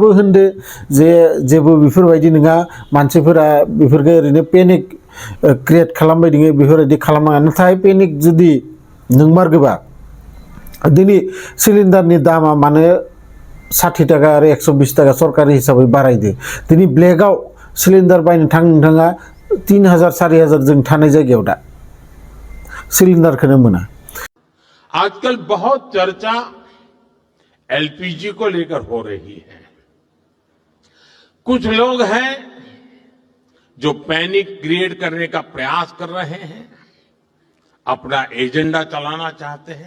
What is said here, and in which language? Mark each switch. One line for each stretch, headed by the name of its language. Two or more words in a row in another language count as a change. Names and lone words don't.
Bodo: होनदो जे जेबो बेफोरबायदि नङा मानसिफोरा बेफोरखौ ओरैनो
English: panic create
Bodo: खालामबाय दङ बेफोरबायदि खालामनाङा नाथाय पेनिक जुदि नंमारगौबा दिनै सिलिन्डारनि दामा मानो 60 टाका आरो 120 टाका सरकारि हिसाबै बारायदो दिनै ब्लेकआव सिलिन्डार बायनो नोंथाङा 3000 4000 जों थानाय जायगायाव दा सिलिंडर मोना
Hindi: आजकल बहुत चर्चा एलपीजी को लेकर हो रही है कुछ लोग हैं जो
English: panic create
Hindi: करने का प्रयास कर रहे हैं अपना एजेंडा चलाना चाहते हैं